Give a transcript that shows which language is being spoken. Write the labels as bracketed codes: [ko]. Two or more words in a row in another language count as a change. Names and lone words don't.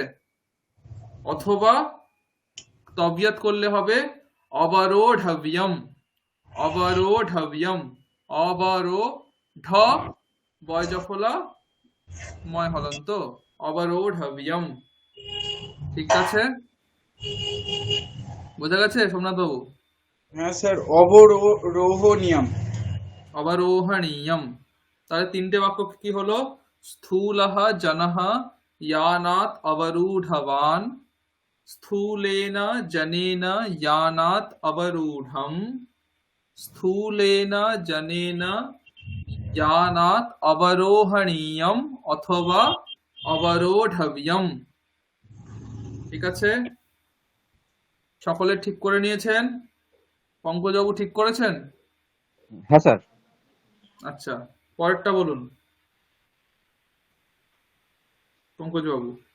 [bn] অথবা তবিয়ত করলে হবে অবরোঢব্যম, অবরোঢব্যম, অবরোঢ, বয় জফলা, ময় হলন্ত, অবরোঢব্যম, ঠিক আছে? বোঝা গেছে সোমনাথ বাবু? হ্যাঁ স্যার, অবরোহনিয়ম। অবরোহণীয়ম। তাহলে তিনটে বাক্য কি হলো? [sa] স্থূলহ জনহ ইয়ানাত অবরূঢ়বান, স্থূলেন জনেন ইয়ানাত অবরূঢ়ম, স্থূলেন জনেন ইয়ানাত অবরোহণীয়ম অথবা অবরোঢব্যম, [bn] ঠিক আছে? সকলে ঠিক করে নিয়েছেন? পঙ্কজবাবু ঠিক করেছেন? হ্যাঁ স্যার। আচ্ছা, পরেরটা বলুন পঙ্কজবাবু।